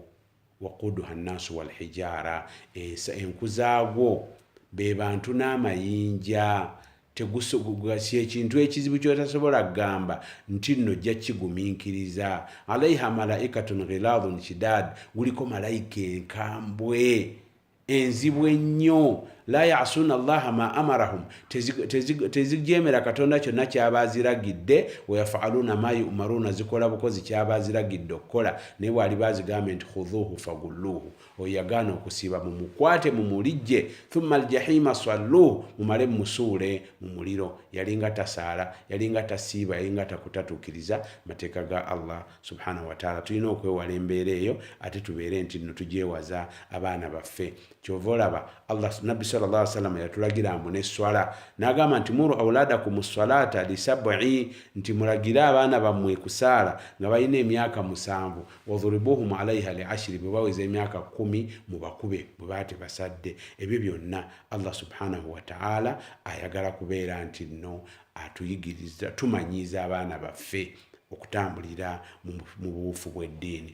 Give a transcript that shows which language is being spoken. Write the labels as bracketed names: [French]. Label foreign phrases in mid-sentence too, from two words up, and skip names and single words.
[Arabic] وقودها الناس والحجارة, [Ganda] enkuzaagwo be bantu n'amayinja. Si ekintu ekizibu kyotasobola kugamba nti nno ojja kigumiikiriza. [Arabic] عليها ملائكة غلاظ شداد, [Ganda] guliko malayika enkambwe enzibu ennyo. [Arabic] لا يعصون الله ما أمرهم, [Ganda] tezijemera katonda kyonna kyaba aziragidde. [Arabic] ويفعلون ما يؤمرون, [Ganda] zikola bukozi kyaba aziragidde okukola. Naye bw'ali bazigambye nti [Arabic] خذوه فغلوه, [Ganda] oyagana okusiiba mumukwate mumulijje. [Arabic] ثم الجحيم صلوه, [Ganda] mumale musuule mu muliro. Yalinga tasaala, yalinga tasiiba, yalinga takutatuukiriza mateeka ga [Arabic] الله سبحانه وتعالى. [Ganda] Tulina okwewala embeera eyo, ate tubeere nti nno tugyewaza abaana baffe. Kyova olaba Allah nabbi [Arabic] صلى الله عليه وسلم [Ganda] yatulagira mbu n'esswala, n'agamba nti [Arabic] مروا أولادكم بالصلاة لسبع, [Ganda] nti mulagira abaana bammwe kusaala nga balina emyaka 7, [Arabic] واضربوهم عليها ل 10, [Ganda] bwe baweza emyaka 10 mubakube bwe baate basadde. Ebyo byonna [Arabic] الله سبحانه وتعالى [Ganda] ayagala kubeera nti nno atuyigiriza, tumanyiza abaana baffe okutambulira mu buufu bw'eddiini.